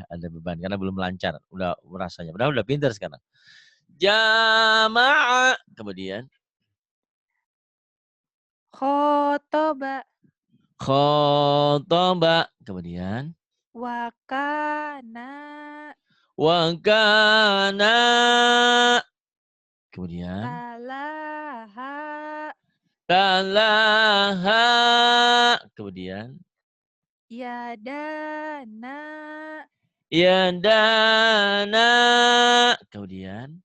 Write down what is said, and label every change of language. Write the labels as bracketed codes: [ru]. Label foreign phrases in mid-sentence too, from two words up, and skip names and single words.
[id] Ada beban karena belum lancar. Udah rasanya. Udah pintar sekarang. Jamaah. Kemudian. [ar] Khotoba. [id] Khotoba. Kemudian. [ar] Wakana. Wakana. [id] Kemudian. [ar] Talaha. [id] Talaha. Kemudian. [ar] Yadana. [id] Yadana. Kemudian.